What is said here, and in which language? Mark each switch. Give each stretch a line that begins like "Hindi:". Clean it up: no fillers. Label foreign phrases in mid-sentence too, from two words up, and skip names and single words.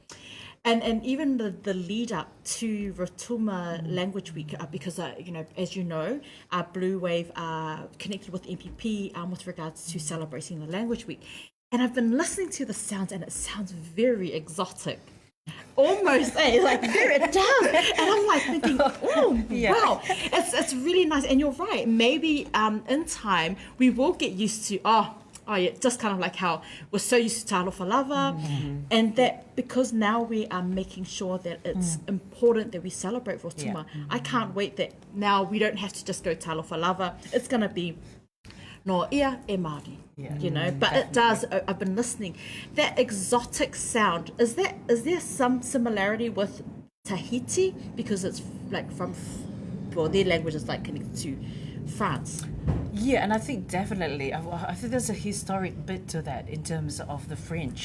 English: And even the lead up to Rotuma Language Week, because as you know, Blue Wave are connected with MPP with regards to celebrating the Language Week, and I've been listening to the sounds, and it sounds very exotic, almost like there it does, and I'm like thinking, wow, it's really nice, and you're right. Maybe in time we will get used to yeah, just kind of like how we're so used to
Samoan: talofa lava,
English: and that because now we are making sure that it's important that we celebrate Rotuma. I can't wait that now we don't have to just go
Samoan: talofa lava.
English: It's going to be
Rarotongan: no ia e Māori,
English: but it does. I've been listening. That exotic sound, is there some similarity with Tahiti, because it's like their language is like connected to France? Yeah, and I think definitely, I think there's a historic bit to that in terms of the French.